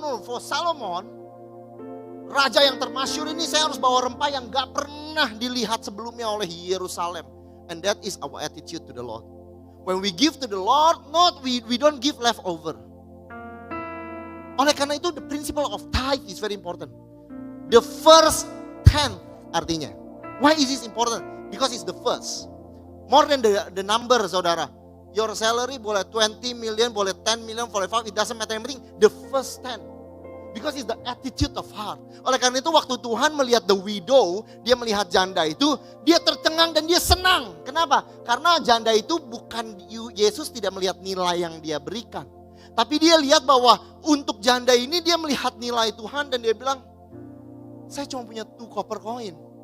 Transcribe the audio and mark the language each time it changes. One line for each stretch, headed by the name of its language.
English: For Solomon,
Indonesian: raja yang termasyur ini, saya harus bawa rempah yang gak pernah dilihat sebelumnya oleh Yerusalem.
English: And that is our attitude to the Lord. When we give to the Lord, we don't give leftover.
Indonesian: Oleh karena itu,
English: the principle of tithe is very important. The first 10 artinya. Why is this important? Because it's the first. More than the number, saudara. Your salary boleh 20 million, boleh 10 million, boleh 5, it doesn't matter,
Indonesian: yang penting
English: the first 10. Because it's the attitude of heart.
Indonesian: Oleh karena itu waktu Tuhan melihat
English: the widow,
Indonesian: dia melihat janda itu, dia tercengang dan dia senang. Kenapa? Karena janda itu bukan, Yesus tidak melihat nilai yang dia berikan. Tapi dia lihat bahwa untuk janda ini dia melihat nilai Tuhan dan dia bilang, saya cuma punya 2
English: copper coin.